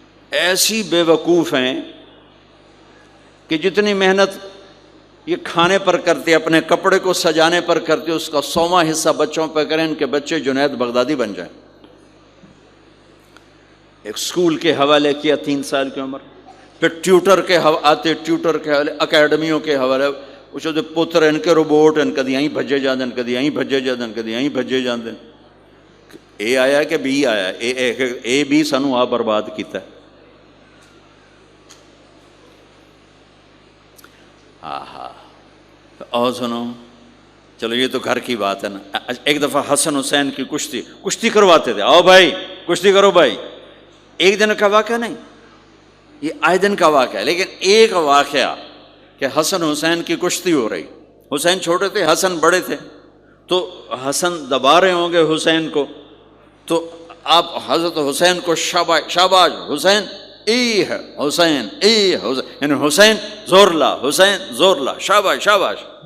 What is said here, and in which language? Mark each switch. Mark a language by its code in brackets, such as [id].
[ur] ایسی بے وقوف ہیں کہ جتنی محنت یہ کھانے پر کرتے، اپنے کپڑے کو سجانے پر کرتے، اس کا 100واں حصہ بچوں پہ کریں ان کے بچے جنید بغدادی بن جائیں. ایک سکول کے حوالے کیا 3 سال کی عمر، پھر ٹیوٹر کے آتے، ٹیوٹر کے حوالے، اکیڈمیوں کے حوالے، [pa] اس جو پتر ان کے روبوٹ ان کدی یہیں بھجے جاندے، [ur] کدی یہیں بھجے جاندے، کدی یہیں بھجے جاندے. [pa] اے آیا کہ بی آیا؟ اے بی سانو آ برباد کیتا ہے. [ur] اور سنو، چلو یہ تو گھر کی بات ہے نا. ایک دفعہ حسن حسین کی کشتی کرواتے تھے، آؤ بھائی کشتی کرو بھائی. ایک دن کا واقعہ نہیں، یہ آئے دن کا واقعہ ہے. لیکن ایک واقعہ کہ حسن حسین کی کشتی ہو رہی، حسین چھوٹے تھے، حسن بڑے تھے، تو حسن دبا رہے ہوں گے حسین کو، تو آپ حضرت حسین کو شاباش شاباش حسین، [pa] ای ہے حسین، ای حسین، یعنی حسین زور لا، [ur] حسین زور لا، شاباش شاباش.